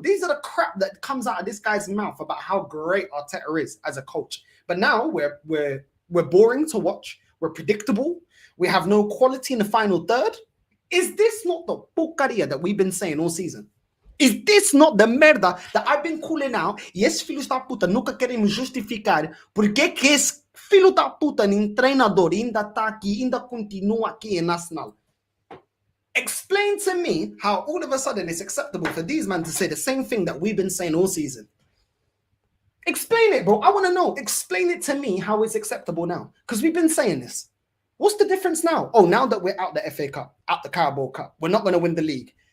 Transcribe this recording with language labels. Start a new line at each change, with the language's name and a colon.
English: These are the crap that comes out of this guy's mouth about how great Arteta is as a coach. But now we're boring to watch. We're predictable. We have no quality in the final third. Is this not the porcaria that we've been saying all season? Is this not the merda that I've been calling out?
Portuguese: E esses filhos da puta nunca querem me justificar porque que esse filho da puta nem treinador ainda tá aqui, ainda continua aqui em Arsenal.
English: Explain to me how all of a sudden it's acceptable for these men to say the same thing that we've been saying all season. Explain it, bro. I want to know. Explain it to me how it's acceptable now. Because we've been saying this. What's the difference now? Oh, now that we're out the FA Cup, out the Carabao Cup, we're not going to win the league.